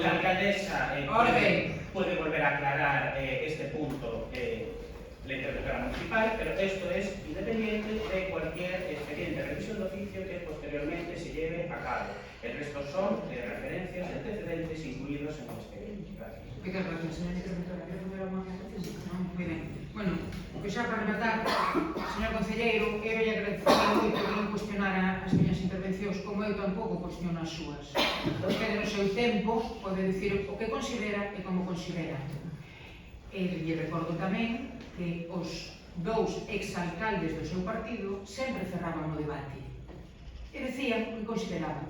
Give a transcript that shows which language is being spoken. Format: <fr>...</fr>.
<es>la alcaldesa puede volver a aclarar este punto la interventora municipal, pero esto es independiente de cualquier expediente de revisión de oficio que posteriormente se lleve a cabo. El resto son referencias de antecedentes incluidos en el expediente. Gracias. Muchas gracias, señora interventora.</es> <gl>¿Quere poner algo máis? Non? Moi ben. Bueno, que xa para rematar, señor concelleiro, eu lle agradecería moito que non cuestionara as miñas intervencións, como eu tampouco cuestiono as súas. Vostede no seu tempo pode dicir o que considera e como considera. E lle recordo tamén que os 2 exalcaldes do seu partido sempre cerraban o debate e decían o que consideraban.</gl>